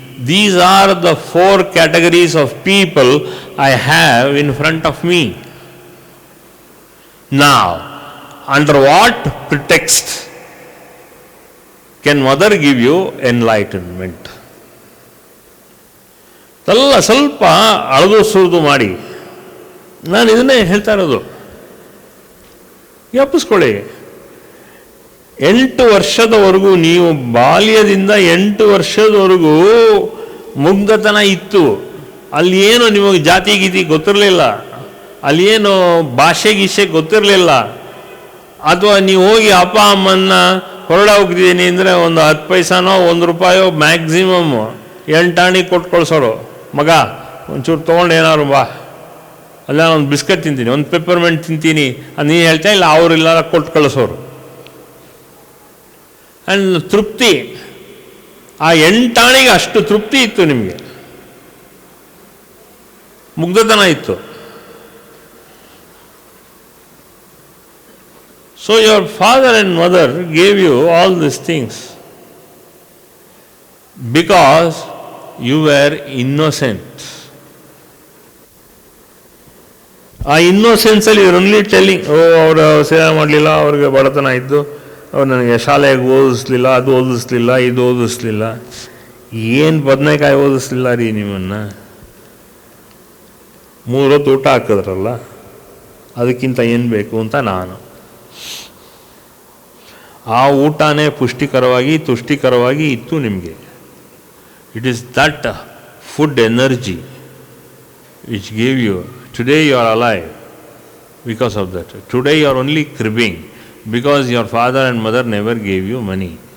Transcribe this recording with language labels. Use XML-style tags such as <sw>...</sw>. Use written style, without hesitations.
<en>These are the 4 categories of people I have in front of me. Now, under what pretext can mother give you enlightenment?</en> <kn>ಎಲ್ಲ ಸ್ವಲ್ಪ ಅಳದು ಸುರಿದು ಮಾಡಿ ನಾನು ಇದನ್ನೇ ಹೇಳ್ತಾ ಇರೋದು. ಜ್ಞಾಪಿಸ್ಕೊಳ್ಳಿ, 8 ವರ್ಷದವರೆಗೂ, ನೀವು ಬಾಲ್ಯದಿಂದ 8 ವರ್ಷದವರೆಗೂ ಮುಗ್ಧತನ ಇತ್ತು. ಅಲ್ಲಿ ಏನು ನಿಮಗೆ ಜಾತಿ ಗೀತಿ ಗೊತ್ತಿರಲಿಲ್ಲ, ಅಲ್ಲಿ ಏನು ಭಾಷೆ ಗೀಷೆ ಗೊತ್ತಿರಲಿಲ್ಲ. ಅಥವಾ ನೀವು ಹೋಗಿ ಅಪ್ಪ ಅಮ್ಮನ್ನ ಹೊರಡ ಹೋಗ್ತಿದ್ದೀನಿ ಅಂದರೆ ಒಂದು 10 ಪೈಸಾನೋ 1 ರೂಪಾಯೋ ಮ್ಯಾಕ್ಸಿಮಮ್ 8 ಆಣಿ ಕೊಟ್ಟು ಕಳಿಸೋರು. ಮಗ ಒಂಚೂರು ತೊಗೊಂಡು ಏನಾದ್ರು ಬಾ, ಅಲ್ಲ ಒಂದು ಬಿಸ್ಕೆಟ್ ತಿಂತೀನಿ, ಒಂದು ಪೆಪ್ಪರ್ಮೆಂಟ್ ತಿಂತೀನಿ ಅದು ನೀನು ಹೇಳ್ತಾ ಇಲ್ಲ, ಅವರಿಲ್ಲ ಕೊಟ್ಟು ಕಳಿಸೋರು. ಆ್ಯಂಡ್ ತೃಪ್ತಿ, ಆ 8 ಆಣಿಗೆ ಅಷ್ಟು ತೃಪ್ತಿ ಇತ್ತು, ನಿಮಗೆ ಮುಗ್ಧತನ ಇತ್ತು.</kn> <en>So your father and mother gave you all these things because you were innocent.</en> <kn>ಆ ಇನ್ನೋಸೆನ್ಸಲ್ಲಿ ಇವರು</kn> <en>only telling,</en> <kn>ಅವರು ಸೇವೆ ಮಾಡಲಿಲ್ಲ, ಅವ್ರಿಗೆ ಬಡತನ ಇದ್ದು, ಅವ್ರು ನನಗೆ ಶಾಲೆಗೆ ಓದಿಸ್ಲಿಲ್ಲ, ಅದು ಓದಿಸ್ಲಿಲ್ಲ, ಇದು ಓದಿಸ್ಲಿಲ್ಲ. ಏನು ಬದನೆಕಾಯಿ ಓದಿಸ್ಲಿಲ್ಲ ರೀ ನಿಮ್ಮನ್ನು, 3 ಹೊತ್ತು ಊಟ ಹಾಕಿದ್ರಲ್ಲ, ಅದಕ್ಕಿಂತ ಏನು ಬೇಕು ಅಂತ ನಾನು. ಆ ಊಟನೇ ಪುಷ್ಟಿಕರವಾಗಿ ತುಷ್ಟಿಕರವಾಗಿ ಇತ್ತು ನಿಮಗೆ.</kn> <en>It is that food energy which gave you. Today you are alive because of that. Today you are only cribbing because your father and mother never gave you money.</en>